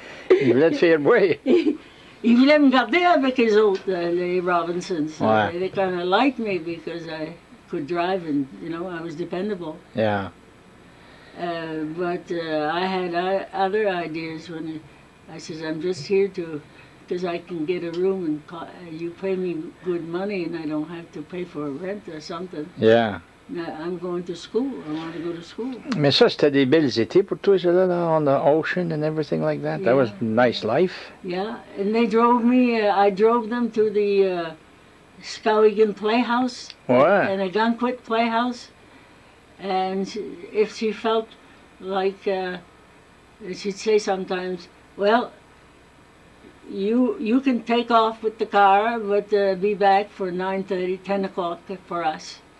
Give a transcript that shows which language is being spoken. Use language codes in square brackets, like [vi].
[fr] Il voulait te faire boire. Il voulait me garder avec les autres, les Robinsons. Ouais. [en] They kind of liked me because I could drive and, I was dependable. Yeah. But I had other ideas when I says, I'm just here because I can get a room and you pay me good money and I don't have to pay for rent or something. Yeah. I'm going to school. I want to go to school. [fr] Mais ça, c'était des belles étés pour toi, ça, là, [en] on the ocean and everything like that. Yeah. That was nice life. Yeah, and they drove me, I drove them to the Skowhegan Playhouse [fr] Ouais. [en] and a Gunquit Playhouse. And if she felt like, she'd say sometimes, well, you can take off with the car, but be back for 9:30, 10 o'clock for us.